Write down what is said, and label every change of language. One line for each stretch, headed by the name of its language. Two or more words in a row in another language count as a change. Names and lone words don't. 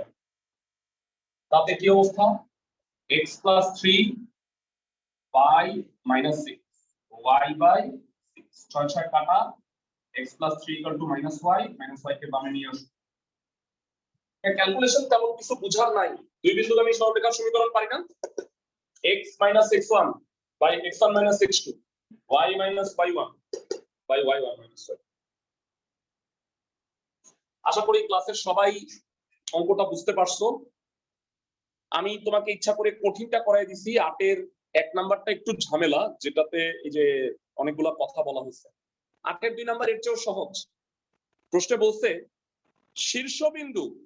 Bangla: তাতে কি অবস্থা
English: x plus 3 by minus 6 y by 6
Bangla: ছয় ছয় কাটা
English: x plus 3 equal to minus y
Bangla: কে বামে নিয়ে আসো ক্যালকুলেশন তেমন কিছু বুঝার নাই দুই বিন্দুগামী সরলরেখার সমীকরণ পারি না
English: x minus x1 by x1 minus x2 y minus y1 by y1 minus y
Bangla: আশা করি ক্লাসের সবাই অঙ্কটা বুঝতে পারছো আমি তোমাকে ইচ্ছা করে কঠিনটা করাই দিছি 8 এর 1 নাম্বারটা একটু ঝামেলা যেটাতে এই যে অনেকগুলা কথা বলা হয়েছে 8 এর 2 নাম্বার এর চেয়েও সহজ প্রশ্নে বলছে শীর্ষবিন্দু